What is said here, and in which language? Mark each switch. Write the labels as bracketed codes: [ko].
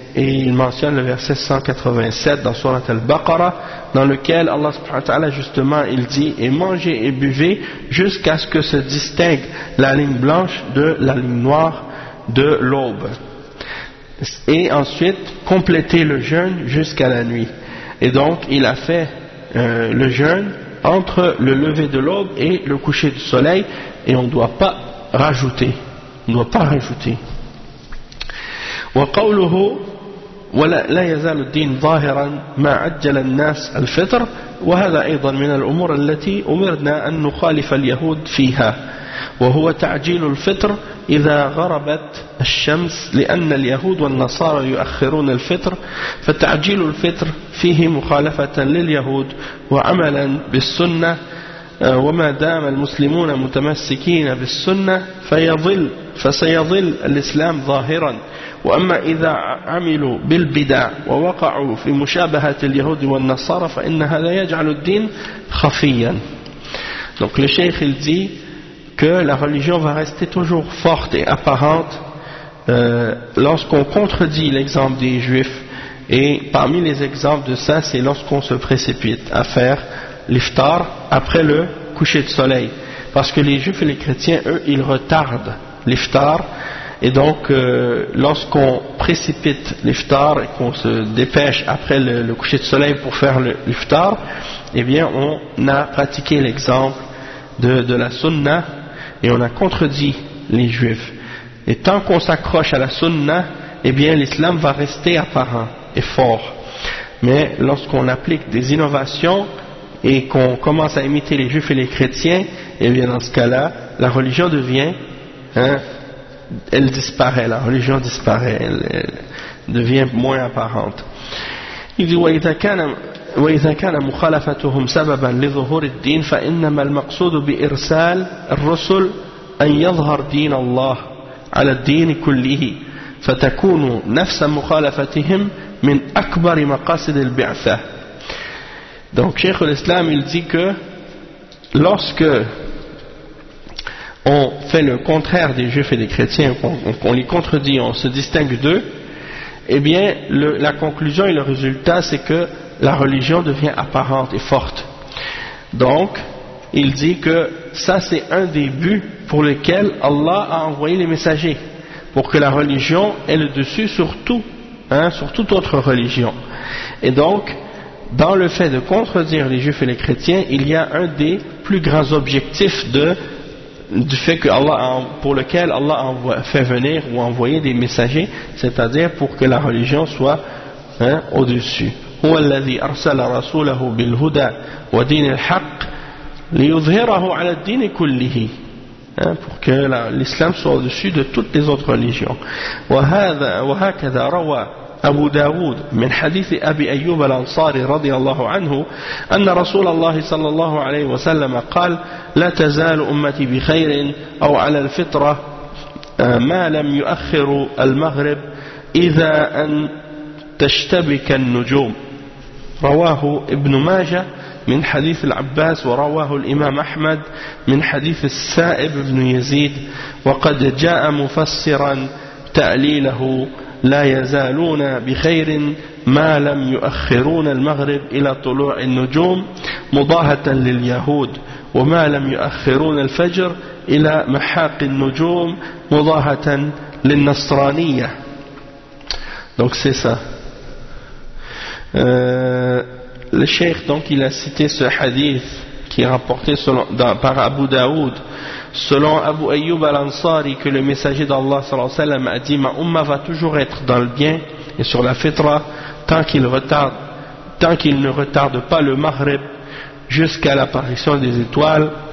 [fr] Et il mentionne le verset 187 dans Sourate Al-Baqarah, dans lequel Allah subhanahu wa ta'ala justement il dit: et mangez et buvez jusqu'à ce que se distingue la ligne blanche de la ligne noire de l'aube, et ensuite complétez le jeûne jusqu'à la nuit. Et donc il a fait le jeûne entre le lever de l'aube et le coucher du soleil, et on ne doit pas rajouter. On ne doit pas rajouter. [ar] وقوله لا يزال الدين ظاهرا ما عجل الناس الفطر، وهذا أيضا من الأمور التي أمرنا أن نخالف اليهود فيها، وهو تعجيل الفطر إذا غربت الشمس، لأن اليهود والنصارى يؤخرون الفطر، فتعجيل الفطر فيه مخالفة لليهود وعملا بالسنة وما دام المسلمون متمسكين بالسنة فيظل فسيظل الإسلام ظاهرا. وأما إذا عملوا بالبدع ووقعوا في مشابهة اليهود والنصارى فإن هذا يجعل الدين خفيا. [fr] Donc le cheikh il dit que la religion va rester toujours forte et apparente lorsqu'on contredit l'exemple des juifs. Et parmi les exemples de ça, c'est lorsqu'on se précipite à faire l'iftar après le coucher de soleil. Parce que les juifs et les chrétiens, eux, ils retardent l'iftar. Et donc, lorsqu'on précipite l'iftar et qu'on se dépêche après le coucher de soleil pour faire l'iftar, eh bien, on a pratiqué l'exemple de la sunna et on a contredit les juifs. Et tant qu'on s'accroche à la sunna, eh bien, l'islam va rester apparent et fort. Mais lorsqu'on applique des innovations et qu'on commence à imiter les juifs et les chrétiens, eh bien, dans ce cas-là, la religion devient, hein, elle disparaît, la religion disparaît, elle devient moins apparente. Il dit, [ar] وإذا كان مخالفتهم سببا لظهور الدين فإنما المقصود بإرسال الرسل أن يظهر دين الله على الدين كله فتكون نفس مخالفتهم من أكبر مقاصد البعثة. [fr] Donc Cheikh al-Islam il dit que lorsque on fait le contraire des juifs et des chrétiens, qu'on les contredit, on se distingue d'eux, eh bien la conclusion et le résultat c'est que la religion devient apparente et forte. Donc, il dit que ça c'est un des buts pour lesquels Allah a envoyé les messagers, pour que la religion ait le dessus sur tout, hein, sur toute autre religion. Et donc, dans le fait de contredire les juifs et les chrétiens, il y a un des plus grands objectifs du fait que Allah, pour lequel Allah a fait venir ou envoyé des messagers, c'est-à-dire pour que la religion soit, hein, au-dessus. [ar] هو الذي أرسل رسوله بالهدى ودين الحق ليظهره على الدين كله [fr] pour que l'islam soit au-dessus de toutes les autres religions. [ar] وهكذا روى أبو داود من حديث أبي أيوب الأنصاري رضي الله عنه أن رسول الله صلى الله عليه وسلم قال لا تزال أمتي بخير أو على الفطرة ما لم يؤخر المغرب إذا أن تشتبك النجوم. رواه ابن ماجه من حديث العباس ورواه الإمام أحمد من حديث السائب بن يزيد وقد جاء مفسرا تأليله لا يزالون بخير ما لم يؤخرون المغرب إلى طلوع النجوم مضاهة لليهود وما لم يؤخرون الفجر إلى محاق النجوم مضاهة للنصرانية. [fr] Donc c'est ça. Le cheikh donc il a cité ce hadith qui est rapporté par Abu Daoud selon Abu Ayyub al-Ansari que le messager d'Allah sallallahu alayhi wa sallam a dit ma umma va toujours être dans le bien et sur la fitra tant qu'il ne retarde pas le maghrib jusqu'à l'apparition des étoiles.